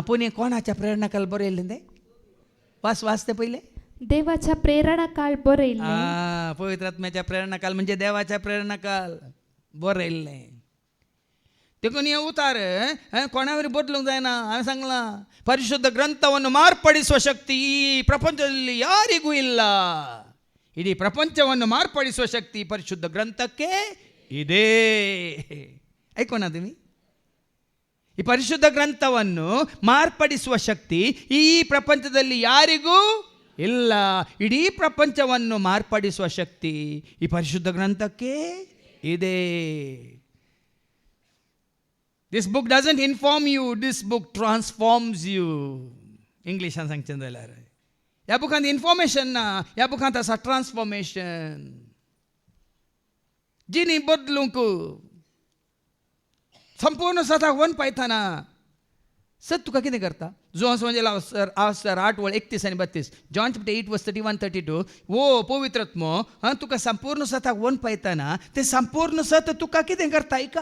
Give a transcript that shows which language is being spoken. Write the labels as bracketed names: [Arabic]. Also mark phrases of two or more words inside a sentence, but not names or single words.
[Konkani] पुणे कोणाच्या प्रेरणाकाल बरयल्लें तें वाचते पहिले. देवाच्या प्रेरणाकाल बरयल्लें. पवित्र आत्म्याच्या प्रेरणाकाल म्हणजे देवाच्या प्रेरणाकाल बरयल्लें. देखून हे उतार कोणावर बदलूंक जायना. हांवें सांगलां [Kannada] ಪರಿಶುದ್ಧ ಗ್ರಂಥವನ್ನು ಮಾರ್ಪಡಿಸುವ ಶಕ್ತಿ ಈ ಪ್ರಪಂಚದಲ್ಲಿ ಯಾರಿಗೂ ಇಲ್ಲ. ಇಡೀ ಪ್ರಪಂಚವನ್ನು ಮಾರ್ಪಡಿಸುವ ಶಕ್ತಿ ಪರಿಶುದ್ಧ ಗ್ರಂಥಕ್ಕೆ ಇದೆ. [Konkani] ಐಕೋಣ तुम्ही [Kannada] ಈ ಪರಿಶುದ್ಧ ಗ್ರಂಥವನ್ನು ಮಾರ್ಪಡಿಸುವ ಶಕ್ತಿ ಈ ಪ್ರಪಂಚದಲ್ಲಿ ಯಾರಿಗೂ ಇಲ್ಲ. ಇಡೀ ಪ್ರಪಂಚವನ್ನು ಮಾರ್ಪಡಿಸುವ ಶಕ್ತಿ ಈ ಪರಿಶುದ್ಧ ಗ್ರಂಥಕ್ಕೆ ಇದೆ. [English] This book doesn't inform you, this book transforms you. [Konkani] English an सांगचें जाल्यार ह्या बुकांत इन्फॉर्मेशन ना, ह्या बुकांत आसा ट्रान्सफॉर्मेशन. जिणी बदलूंक संपूर्ण सताक वन पायतना सत तुका कितें करता. जोन्स म्हणजे अवसर 8:31-32 जॉन चॅप्टर 8:31-32 वो पवित्रत्म तुका संपूर्ण सताक वन पायतना ते संपूर्ण सत तुका कितें करता ऐका.